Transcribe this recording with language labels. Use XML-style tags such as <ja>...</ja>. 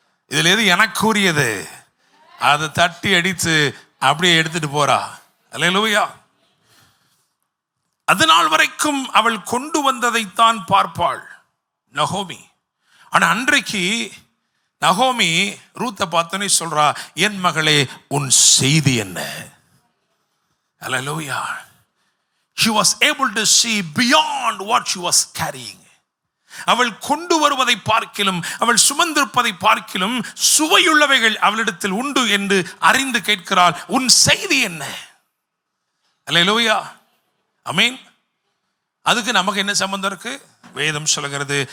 <ta>இதுல எது எனக்குரியது அதை தட்டி அடித்து அப்படியே எடுத்துட்டு போறா. அல்லேலூயா. அதனால் வரைக்கும் அவள் கொண்டு வந்ததைத்தான் பார்ப்பாள் நகோமி. ஆனா அன்றைக்கு நகோமி ரூத்தை பார்த்தோன்னே சொல்றா, என் மகளே உன் செய்தி என்ன? அல்லேலூயா.</ta> <en>She was able to see beyond what she was carrying.</en> <ta>அவள் கொண்டு வருவதை பார்க்கிலும், அவள் சுமந்திருப்பதை பார்க்கிலும் சுவையுள்ளவைகள் அவளிடத்தில் உண்டு என்று அறிந்து கேட்கிறாள், உன் செய்தி என்ன? அல்லேலூயா, ஆமென். அதுக்கு நமக்கு என்ன சம்பந்தம் இருக்கு? வேதம் சொல்கிறது.</ta>